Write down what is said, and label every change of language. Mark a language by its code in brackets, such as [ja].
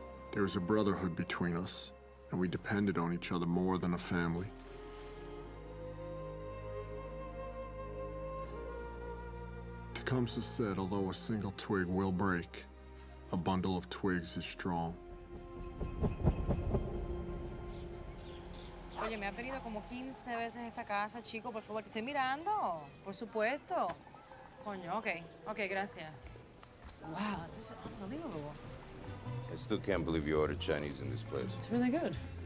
[en] There was a brotherhood between us, and we depended on each other more than a family. Tecumseh said, although a single twig will break, a bundle of twigs is strong. [es] Oye, me ha pedido como 15 veces esta casa, chico, por favor, te estoy mirando. Por supuesto. Coño, ok, gracias. [en] Wow, this is unbelievable. I still can't believe you ordered Chinese in this place. It's really good.